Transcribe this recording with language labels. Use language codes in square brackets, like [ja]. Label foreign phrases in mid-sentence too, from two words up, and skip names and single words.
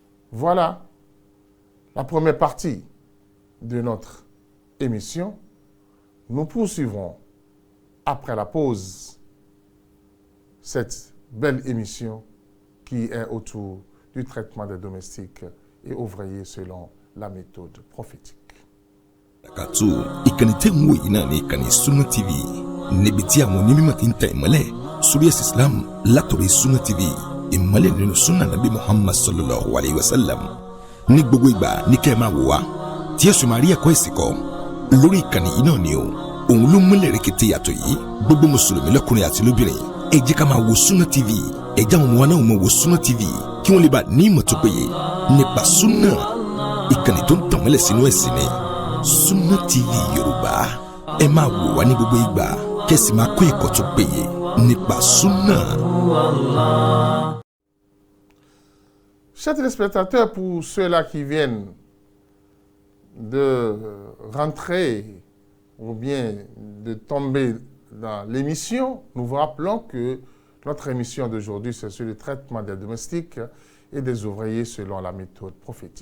[fr] Voilà la première partie de notre émission. Nous poursuivrons après la pause cette belle émission qui est autour du traitement des domestiques et ouvriers selon la méthode prophétique. [yo] Katu ìkànnì tẹ́ ń wò yìí náà ní ìkànnì Sunna TV níbi tí àwọn onímọ̀ ti ń tẹ ìmọ́lẹ̀ sórí ẹ̀sìn Islam látọ̀rí Sunna TV ìmọ́lẹ̀ nínú sunna Nabi Muhammad [ar] صلى الله عليه وسلم [yo] ní gbogbo ìgbà ní kẹ́ ẹ máa wò wá tí ẹ sì máa rí ẹ̀kọ́ ìsìn kọ́ lórí ìkànnì yìí náà ni o òun ló múlẹ̀ rẹ̀kẹ̀tẹ̀ yàtọ̀ yìí gbogbo mùsùlùmí lọ́kùnrin àti lóbìnrin ẹ jẹ́ ká máa wo Sunna TV ẹ jẹ́ àwọn ọmọ wa náà máa wo Sunna TV kí wọ́n lè bá ní ìmọ̀ tó péye nípa sunna ìkànnì tó ń tàn mọ́lẹ̀ sínú ẹ̀sìn ni Sunna TV Yorùbá ẹ máa wò wá ní gbogbo ìgbà kẹ́sì máa kọ́ ẹ̀kọ́ tó péye nípa sunna. [fr] Chers téléspectateurs, pour ceux-là qui viennent de rentrer ou bien de tomber dans l'émission, nous vous rappelons que notre émission d'aujourd'hui, c'est sur le traitement des domestiques et des ouvriers selon la méthode prophétique.